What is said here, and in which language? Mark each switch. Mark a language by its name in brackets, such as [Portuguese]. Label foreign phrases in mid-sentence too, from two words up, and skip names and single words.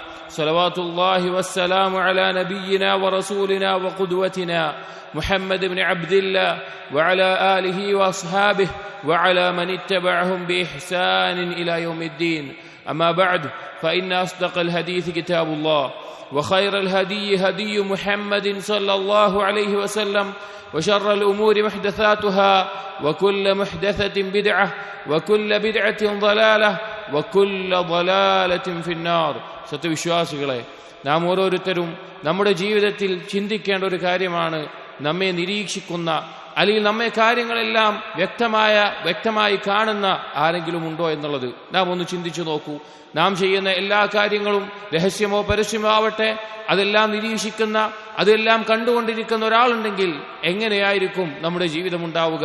[Arabic] صلوات الله والسلام على نبينا ورسولنا وقدوتنا محمد بن عبد الله وعلى آله وأصحابه وعلى من اتبعهم بإحسان إلى يوم الدين أما بعد فإن أصدق الحديث كتاب الله وخير الهدي هدي محمد صلى الله عليه وسلم وشر الأمور محدثاتها وكل محدثة بدعة وكل بدعة ضلالة وكل ضلالة في النار. [Malayalam] സത്യവിശ്വാസികളെ, നാം ഓരോരുത്തരും നമ്മുടെ ജീവിതത്തിൽ ചിന്തിക്കേണ്ട ഒരു കാര്യമാണ് നമ്മെ നിരീക്ഷിക്കുന്ന അല്ലെങ്കിൽ നമ്മെ കാര്യങ്ങളെല്ലാം വ്യക്തമായി കാണുന്ന ആരെങ്കിലും ഉണ്ടോ എന്നുള്ളത്. നാം ഒന്ന് ചിന്തിച്ചു നോക്കൂ. നാം ചെയ്യുന്ന എല്ലാ കാര്യങ്ങളും രഹസ്യമോ പരസ്യമോ ആവട്ടെ, അതെല്ലാം നിരീക്ഷിക്കുന്ന, അതെല്ലാം കണ്ടുകൊണ്ടിരിക്കുന്ന ഒരാളുണ്ടെങ്കിൽ എങ്ങനെയായിരിക്കും നമ്മുടെ ജീവിതം ഉണ്ടാവുക?